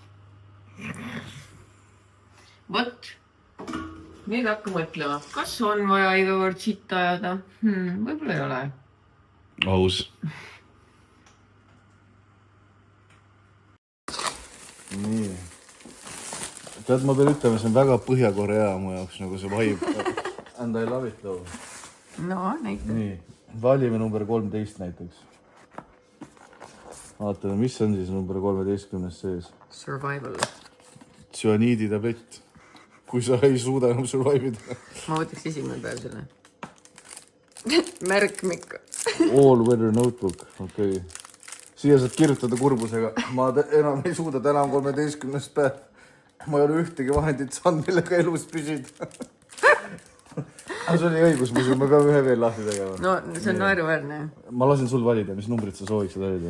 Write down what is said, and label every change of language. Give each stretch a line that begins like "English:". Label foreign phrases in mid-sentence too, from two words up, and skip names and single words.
Estonian: Võt, nüüd hakka mõtlema, kas on vaja iga kord sitta ajada? Võib-olla ei ole. Aus. Nii. Tead, ma pean ütlema, see on väga Põhja-Korea mu jaoks, nagu see vibe.
English: And I love it though.
Estonian: No, näita. Nii, valime number 13 näiteks. Vaatame, mis on siis number 13 sees? Survival. Tsüaniiditablett. Kui sa ei suuda enam survive'ida. Ma võtaks esimene päev selle. Märkmik.
English: All weather notebook,
Estonian: okei. Siia saad kirjutada kurbusega. Ma enam ei suuda, täna on 13. päev. Ma ei ole ühtegi vahendit saanud, millega elus püsida. Aga see oli õigus, ma peame ühe veel lahti tegema. No, see on naeruväärne. Ma lasen sul valida, mis numbrit sa sooviksid valida?